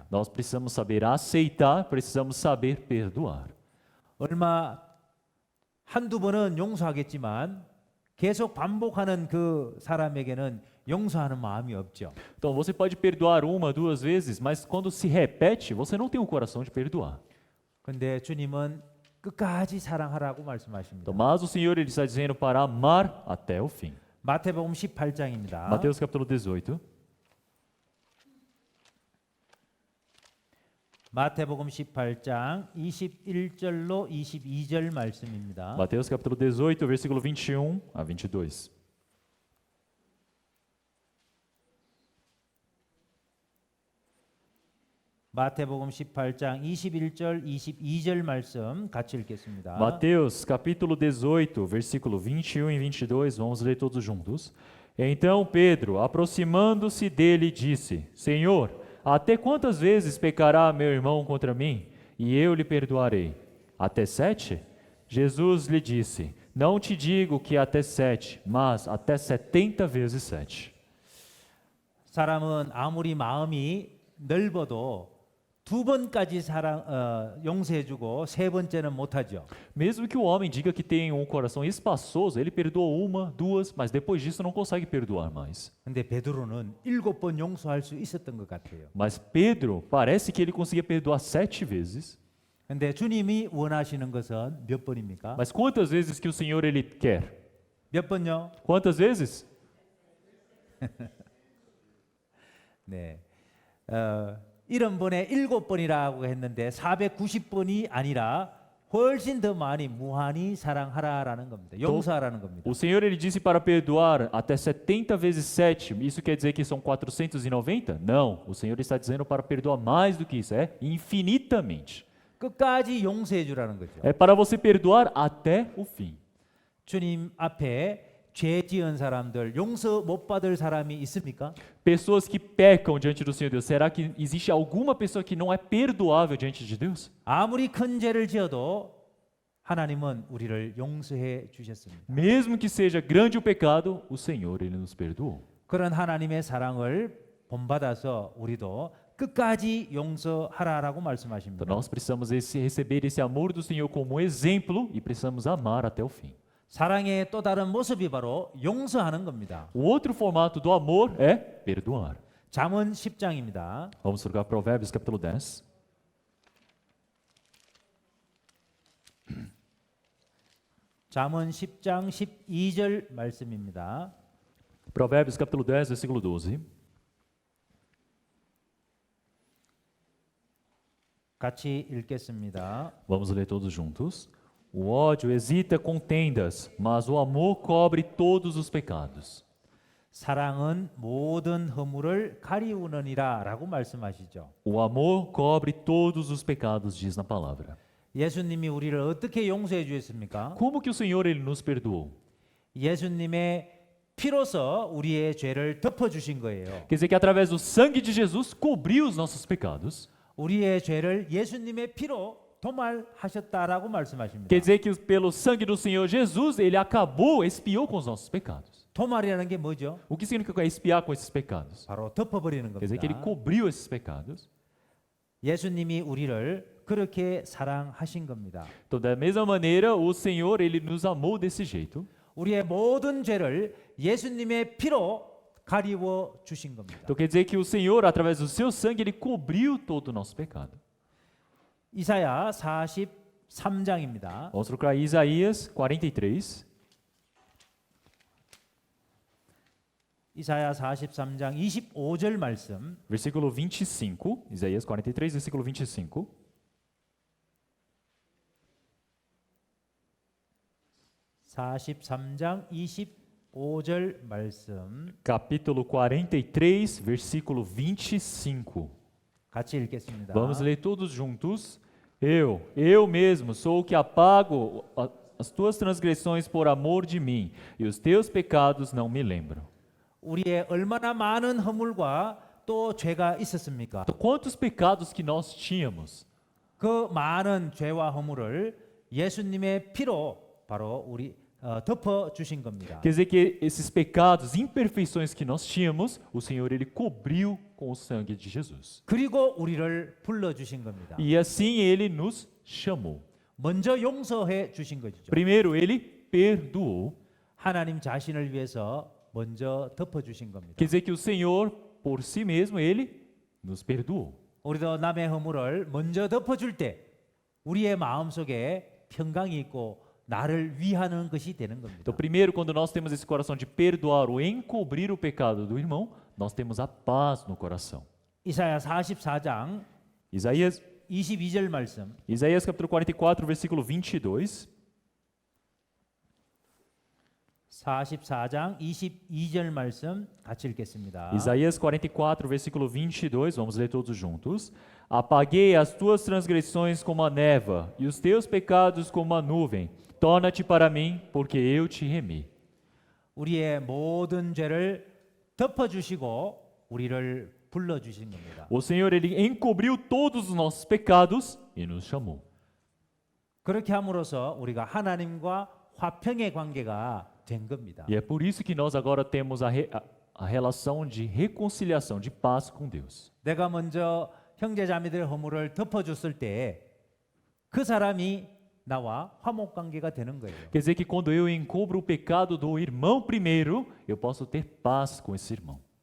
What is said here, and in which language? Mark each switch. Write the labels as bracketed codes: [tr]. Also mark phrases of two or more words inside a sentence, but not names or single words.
[pt] Nós precisamos saber aceitar, precisamos saber perdoar. [ko] 한두 번은 용서하겠지만 계속 반복하는 그 사람에게는 용서하는 마음이 없죠. [pt] Então você pode perdoar uma, duas vezes, mas quando se repete, você não tem o coração de perdoar. [ko] 근데 주님은 끝까지 사랑하라고 말씀하십니다. [pt] Então, mas o Senhor ele está dizendo para amar até o fim. [ko] 마태복음 18장입니다. [pt] Mateus capítulo 18. [ko] 마태복음 18장 21절로 22절 말씀입니다. [pt] Mateus capítulo 18, versículo 21 a 22. [ko] 마태복음 18장 21절 22절 말씀 같이 읽겠습니다. [pt] Mateus capítulo 18, versículo 21 e 22, vamos ler todos juntos. Então Pedro, aproximando-se dele, disse: Senhor, até quantas vezes pecará meu irmão contra mim, e eu lhe perdoarei? Até 7? Jesus lhe disse: Não te digo que até 7, mas até 70 vezes 7. [ko] 사람은 아무리 마음이 넓어도 두 번까지 용서해주고 세 번째는 못하죠. [pt] Mesmo que o homem diga que tem um coração espaçoso, ele perdoa uma, duas, mas depois disso não consegue perdoar mais. [ko] 근데 베드로는 7번 용서할 수 있었던 것 같아요. [pt] Mas Pedro, parece que ele conseguia perdoar 7 vezes. [ko] 근데 주님이 원하시는 것은 몇 번입니까? [pt] Mas quantas vezes que o Senhor ele quer? [ko] 몇 번요? [pt] Quantas vezes? [ko] 네. 70번에 7번이라고 했는데 490번이 아니라 훨씬 더 많이 무한히 사랑하라라는 겁니다. 용서하라는 겁니다. [pt] O Senhor ele disse para perdoar até 70 vezes 7. Isso quer dizer que são 490? Não, o Senhor está dizendo para perdoar mais do que isso, é infinitamente. [ko] 끝까지 용서해 주라는 거죠. [pt] É para você perdoar até o fim. [ko] 주님 앞에 죄 지은 사람들 용서 못 받을 사람이 있습니까? [pt] Pessoas que pecam diante do Senhor Deus, será que existe alguma pessoa que não é perdoável diante de Deus? [ko] 아무리 큰 죄를 지어도 하나님은 우리를 용서해 주셨습니다. [pt] Mesmo que seja grande o pecado, o Senhor ele nos perdoou. [ko] 그런 하나님의 사랑을 본받아서 우리도 끝까지 용서하라라고 말씀하십니다. [pt] Então nós precisamos receber esse amor do Senhor como exemplo e precisamos amar até o fim. [ko] 사랑의 또 다른 모습이 바로 용서하는 겁니다. [pt] O outro formato do amor é perdoar. [ko] 잠언 10장입니다. [pt] Vamos trocar Provérbios capítulo 10. [ko] 잠언 10장 12절 말씀입니다. [pt] Provérbios capítulo 10, versículo 12. [ko] 같이 읽겠습니다. [pt] Vamos ler todos juntos. O ódio hesita contendas, mas o amor cobre todos os pecados. [ko] 사랑은 모든 허물을 가리우느니라라고 말씀하시죠. [pt] O amor cobre todos os pecados, diz na palavra. [ko] 예수님이 우리를 어떻게 용서해 주셨습니까? [pt] Como que o Senhor ele nos perdoou? [ko] 예수님의 피로서 우리의 죄를 덮어 주신 거예요. [pt] Quer dizer que através do sangue de Jesus cobriu os nossos pecados. [ko] 우리의 죄를 예수님의 피로 도말하셨다라고 말씀하십니다. [pt] Quer dizer que pelo sangue do Senhor Jesus, ele acabou, expiou com os nossos pecados. [ko] 도말이라는 게 뭐죠? [pt] O que significa expiar com esses pecados? [ko] 바로 덮어버리는 [pt] Quer dizer que ele [ko] 겁니다. [pt] cobriu esses pecados. [ko] 예수님이 우리를 그렇게 사랑하신 겁니다. [pt] Então, da mesma maneira, o Senhor ele nos amou desse jeito. [ko] 우리의 모든 죄를 예수님의 피로 가리워 주신 겁니다. [pt] Então quer dizer que o Senhor, através do seu sangue, ele cobriu todo o nosso pecado. [ko] 이사야 43장입니다. [pt] Vamos procurar Isaías 43, [ko] 이사야 43장 25절 말씀. [pt] versículo 25. Isaías 43, versículo 25. [ko] (43장 25절) 말씀 [pt] Capítulo 43, versículo 25. [ko] 같이 읽겠습니다. [pt] Vamos ler todos juntos. Eu mesmo sou o que apago as tuas transgressões por amor de mim, e os teus pecados não me lembro. [ko] 우리의 얼마나 많은 허물과 또 죄가 있었습니까? [pt] Então, quantos pecados que nós tínhamos? [ko] 그 많은 죄와 허물을 예수님의 피로 바로 우리 덮어 주신 겁니다. [pt] Quer dizer que esses pecados, imperfeições que nós tínhamos, o Senhor ele cobriu com o sangue de Jesus. [ko] 그리고 우리를 불러 주신 겁니다. [pt] E assim ele nos chamou. [ko] 먼저 용서해 주신 거죠. [pt] Primeiro ele perdoou. [ko] 하나님 자신을 위해서 먼저 덮어 주신 겁니다. [pt] Quer dizer que o Senhor, por si mesmo, ele nos perdoou. [ko] 우리도 남의 허물을 먼저 덮어 줄 때 우리의 마음속에 평강이 있고 나를 위하는 것이 되는 겁니다. [pt] Então, primeiro, quando nós temos esse coração de perdoar ou encobrir o pecado do irmão, nós temos a paz no coração. [ko] 이사야 44장 [pt] Isaías, [ko] 22절 말씀. [pt] Isaías capítulo 44, versículo 22. [ko] 44장 22절 말씀 같이 읽겠습니다. [pt] Isaías 44, versículo 22, vamos ler todos juntos. Apaguei as tuas transgressões como a neva e os teus pecados como a nuvem. Torna-te para mim, porque eu te remi. [ko] 우리의 모든 죄를 덮어 주시고 우리를 불러 주신 겁니다. [pt] O Senhor, Ele encobriu todos os nossos pecados e nos chamou. [ko] 그렇게 함으로써 우리가 하나님과 화평의 관계가 된 겁니다. [pt] E é por isso que nós agora temos a relação de reconciliação, de paz com Deus. [ko] 내가 먼저 형제자매들의 허물을 덮어 줬을 때 그 사람이 나와 화목 관계가 되는 거예요. [pt] Quer dizer que quando eu encobro o pecado do irmão primeiro, eu posso ter paz com esse irmão.